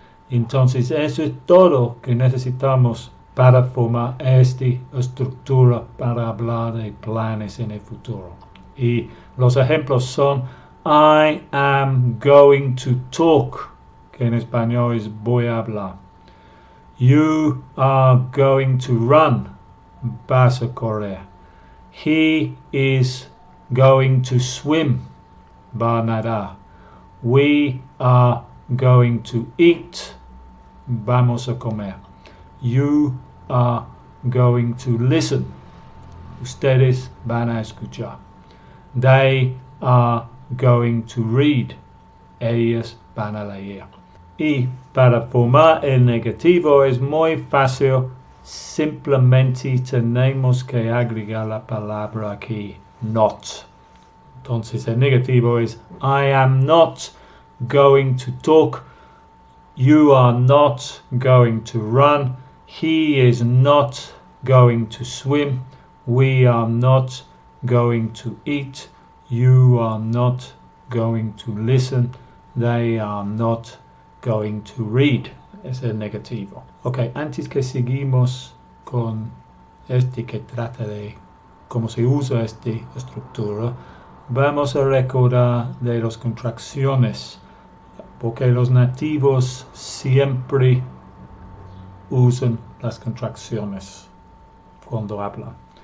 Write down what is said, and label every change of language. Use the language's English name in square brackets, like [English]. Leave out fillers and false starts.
[Spanish] Entonces eso es todo que necesitamos para formar esta estructura para hablar de planes en el futuro. Y los ejemplos son: [English] I am going to talk, [Spanish] que en español es voy a hablar. [English] You are going to run, [Spanish] vas a correr. [English] He is going to swim, [Spanish] va a nadar. [English] We are going to eat, [Spanish] vamos a comer. [English] You are going to listen, [Spanish] ustedes van a escuchar. [English] They are going to read, [Spanish] ellos van a leer. Y para formar el negativo es muy fácil, simplemente tenemos que agregar la palabra aquí, not. Entonces el negativo es: [English] I am not going to talk, you are not going to run, he is not going to swim, we are not going to eat, you are not going to listen, they are not going to read. [Spanish] Es el negativo. Ok, antes que seguimos con que trata de cómo se usa esta estructura, vamos a recordar de las contracciones, porque los nativos siempre usan las contracciones cuando hablan.